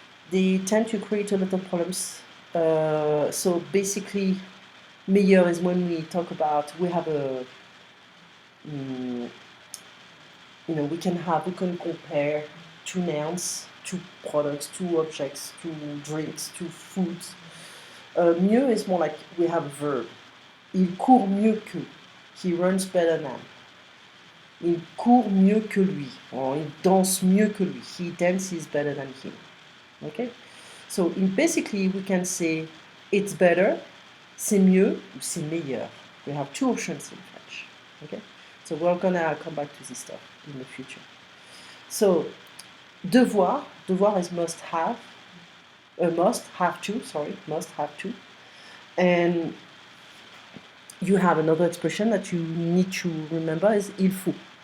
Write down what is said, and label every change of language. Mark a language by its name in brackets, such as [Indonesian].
[English] They tend to create a lot of problems. So basically, meilleur is when we talk about, we have a, we can compare two nouns, two products, two objects, two drinks, two foods. Mieux is more like we have a verb. [French] Il court mieux que. [English] He runs better than. [French] Il court mieux que lui. Or il danse mieux que lui. [English] He dances better than him. Okay? So basically we can say it's better, [French] c'est mieux, ou c'est meilleur. [English] We have two options in French. Okay? So we're gonna come back to this stuff in the future. So devoir is must have to. And you have another expression that you need to remember is il faut.